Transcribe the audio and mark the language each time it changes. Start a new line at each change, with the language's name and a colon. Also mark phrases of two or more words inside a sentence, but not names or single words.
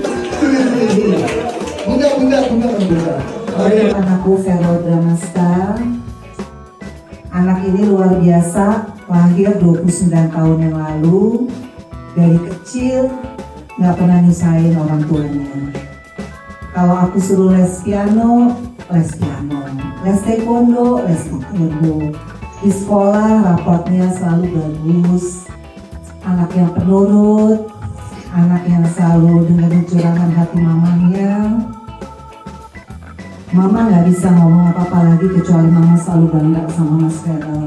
Indonesian: Bunda. Ayo, untuk anakku Vero Bramasta. Anak ini luar biasa, lahir 29 tahun yang lalu. Dari kecil nggak pernah nyusahin orang tuanya. Kalau aku suruh les piano, les piano. Les taekwondo, les taekwondo. Di sekolah raportnya selalu bagus. Anak yang penurut, anak yang selalu dengerin curahan hati mamanya. Mama nggak bisa ngomong apa-apa lagi kecuali mama selalu bangga sama Mas Vero.